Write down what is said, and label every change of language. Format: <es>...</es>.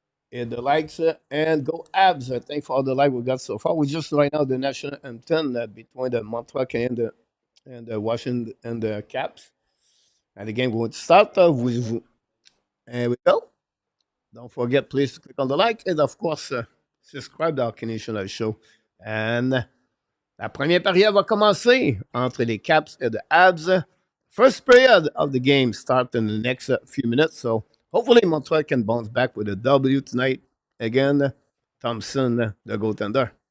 <en>Hit the likes and go abs. Thanks for all the like we got so far. We just right now the national anthem between the Montreal Canadiens and the Washington and the Caps. And the game will start with. And we go. Don't forget, please to click on the like and of course subscribe to our Canadian Show.</en> <fr>And la première période va commencer entre les Caps et the Habs.</fr> <en>First period of the game starts in the next few minutes. So hopefully Montreal can bounce back with a W tonight. Again, Thompson, the goaltender.</en>